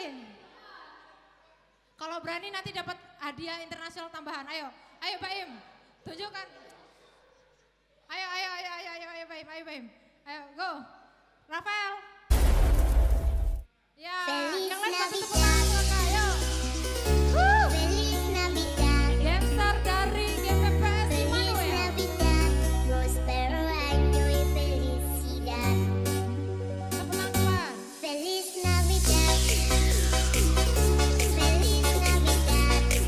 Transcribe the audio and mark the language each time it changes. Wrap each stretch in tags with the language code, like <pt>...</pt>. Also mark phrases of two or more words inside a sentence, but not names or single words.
<id>Kalau berani nanti dapat hadiah internasional tambahan. Ayo, ayo Pak Im, tunjukkan. Ayo Pak Im, ayo Pak Im. Ayo, go. Rafael. Ya,</id> <es>Feliz</es> <id>yang lain kasih tepuk</id> <es>Navidad.</es> <id>tangan buat Kak, ayo.</id> <es>Feliz Navidad.</es> <id>Dancer dari GPPS</id> <es>Feliz</es> <id>Immanuel.</id> <es>Navidad. Prospero año y felicidad.</es> <id>Tepuk tangan depan.</id> <es>Feliz Navidad. Feliz Navidad.</es>